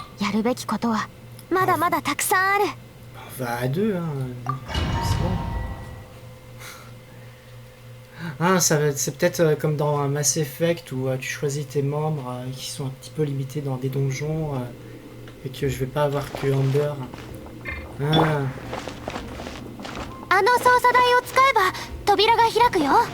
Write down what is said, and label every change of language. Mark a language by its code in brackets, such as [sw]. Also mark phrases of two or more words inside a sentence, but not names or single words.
[ja] やるべきことはまだまだたくさんある。 [fr] On va à deux, hein. C'est bon. Ah, c'est peut-être comme dans un Mass Effect où tu choisis tes membres qui sont un petit peu limités dans des donjons et que je vais pas avoir que Amber. Ah. [ja] あの操作台を使えば扉が開くよ。